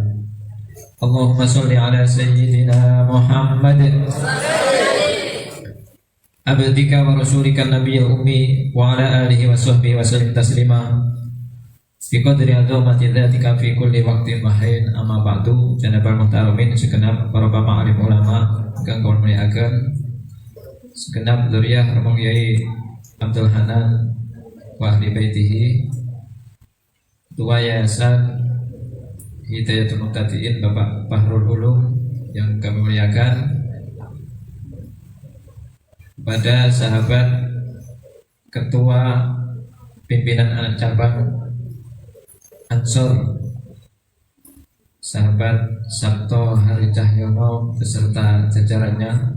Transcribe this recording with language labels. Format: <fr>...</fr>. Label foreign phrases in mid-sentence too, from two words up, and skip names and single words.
<ar>اللهم صل على سيدنا محمد عبدك ورسولك النبي الأمي وعلى آله وصحبه وسلم تسليما بقدر عظمة ذاتك في كل وقت وحين. أما بعد. جناب المحترمين</ar> <jv>segenap para bapak alim ulama ingkang kula mulyakaken, segenap dzurriyyah Romo Kyai Abdul Hanan</jv> <ar>وأهل بيته,</ar> <id>Ketua Yayasan Hidayatul Muqtadiin Bapak Fahrul Ulum yang kami muliakan, pada sahabat Ketua Pimpinan Anak Cabang Ansor, sahabat Sabto Hari Cahyono beserta jajarannya,</id>